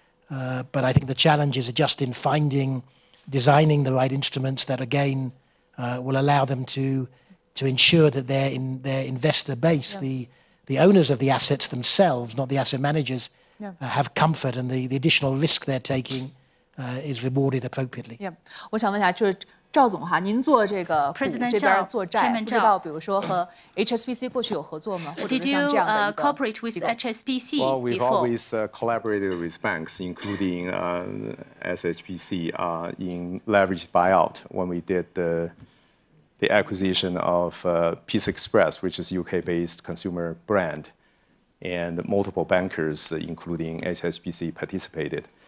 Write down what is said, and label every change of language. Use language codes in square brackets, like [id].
[en] But I think the challenge is just in designing the right instruments that, again, will allow them to ensure that their investor base, the owners of the assets themselves, not the asset managers, have comfort, and the additional risk they're taking is rewarded appropriately. [zh] 我想问一下，就是赵总哈，您做这个股这边做债，不知道比如说和 HSBC 过去有合作吗？或者是像这样的一个 [en] cooperate with HSBC Well, we've before? always collaborated with banks, including SHBC, in leveraged buyout when we did the acquisition of Peace Express, which is UK-based consumer brand, and multiple bankers, including HSBC, participated.